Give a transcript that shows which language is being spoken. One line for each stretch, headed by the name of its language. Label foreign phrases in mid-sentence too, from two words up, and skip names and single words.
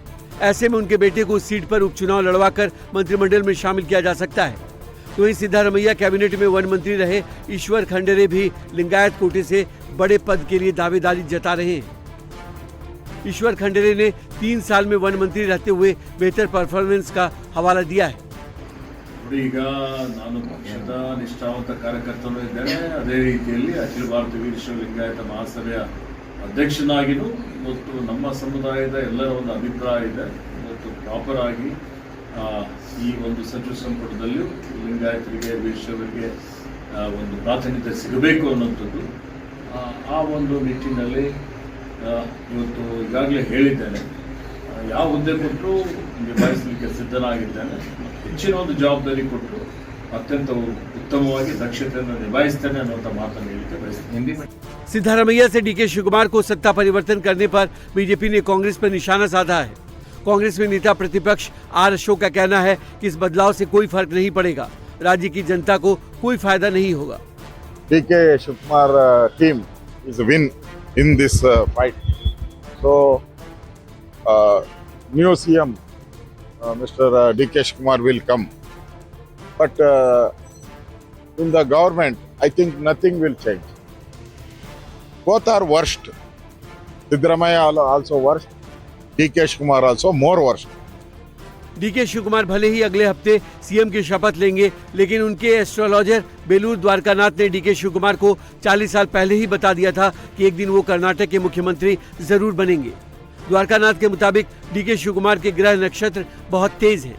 Hindi: ऐसे में उनके बेटे को उस सीट पर उपचुनाव लड़वाकर मंत्रिमंडल में शामिल किया जा सकता है। तो वहीं सिद्धारमैया कैबिनेट में वन मंत्री रहे ईश्वर खंडरे भी लिंगायत कोटे से बड़े पद के लिए दावेदारी जता रहे हैं। ईश्वर खंडरे ने 3 साल में वन मंत्री रहते हुए बेहतर परफॉर्मेंस का हवाला दिया है।
Kannada: ಈಗ ನಾನು ಪಕ್ಷದ ನಿಷ್ಠಾವಂತ ಕಾರ್ಯಕರ್ತನೂ ಇದ್ದೇನೆ, ಅದೇ ರೀತಿಯಲ್ಲಿ ಅಖಿಲ ಭಾರತ ವೀರಶೈವ ಲಿಂಗಾಯತ ಮಹಾಸಭೆಯ ಅಧ್ಯಕ್ಷನಾಗಿಯೂ ಮತ್ತು ನಮ್ಮ ಸಮುದಾಯದ ಎಲ್ಲರ ಒಂದು ಅಭಿಪ್ರಾಯ ಇದೆ ಮತ್ತು ಪ್ರಾಪರ್ ಆಗಿ ಈ ಒಂದು ಸಚಿವ ಸಂಪುಟದಲ್ಲಿ ಲಿಂಗಾಯತರಿಗೆ ವೀರಶೈವರಿಗೆ ಒಂದು ಪ್ರಾತಿನಿಧ್ಯ ಸಿಗಬೇಕು ಅನ್ನೋಂಥದ್ದು ಆ ಒಂದು ನಿಟ್ಟಿನಲ್ಲಿ ಇವತ್ತು ಈಗಾಗಲೇ ಹೇಳಿದ್ದೇನೆ, ಯಾವ ಹುದ್ದೆ ಕೊಟ್ಟರು ನಿಭಾಯಿಸಲಿಕ್ಕೆ ಸಿದ್ಧನಾಗಿದ್ದೇನೆ। ಹೆಚ್ಚಿನ ಒಂದು ಜವಾಬ್ದಾರಿ ಕೊಟ್ಟರು ಅತ್ಯಂತ ಉತ್ತಮವಾಗಿ ದಕ್ಷತೆಯನ್ನು ನಿಭಾಯಿಸ್ತೇನೆ ಅನ್ನುವಂಥ ಮಾತನ್ನು ಹೇಳಿಕೆ ಬಯಸ್ತೇನೆ।
Hindi: सिद्धारमैया से डीके शिव कुमार को सत्ता परिवर्तन करने पर बीजेपी ने कांग्रेस पर निशाना साधा है। कांग्रेस में नेता प्रतिपक्ष आर अशोक का कहना है कि इस बदलाव से कोई फर्क नहीं पड़ेगा, राज्य की जनता को कोई फायदा नहीं होगा।
English: DK Shiv Kumar team is a win in this fight. So new CM Mr. DK Shiv Kumar will come, but in the government I think nothing will change. Both are worst. Siddaramaiya also worst. DK Shiv Kumar also more worst.
Hindi: डीके शिव कुमार भले ही अगले हफ्ते सीएम की शपथ लेंगे, लेकिन उनके एस्ट्रोलॉजर बेलूर द्वारकानाथ ने डीके शिव कुमार को 40 साल पहले ही बता दिया था कि एक दिन वो कर्नाटक के मुख्यमंत्री जरूर बनेंगे। द्वारकानाथ के मुताबिक डीके शिव कुमार के ग्रह नक्षत्र बहुत तेज हैं।